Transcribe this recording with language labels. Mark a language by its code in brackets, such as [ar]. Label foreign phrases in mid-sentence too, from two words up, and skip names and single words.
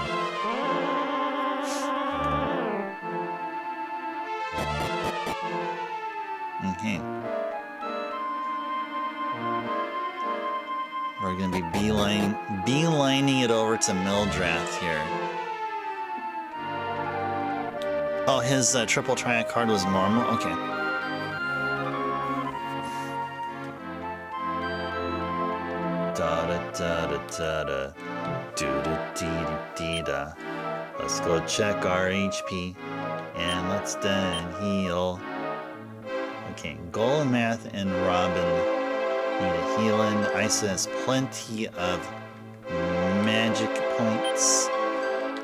[en] Okay. We're gonna be beelining it over to Mildrath here. Oh, his triple triad card was normal? Okay. Da-da-da-da-da-da. Do-da-dee-dee-dee-da. Let's go check our HP. And let's then heal. Okay, Golemath and Robin need a healing. Isa has plenty of magic points.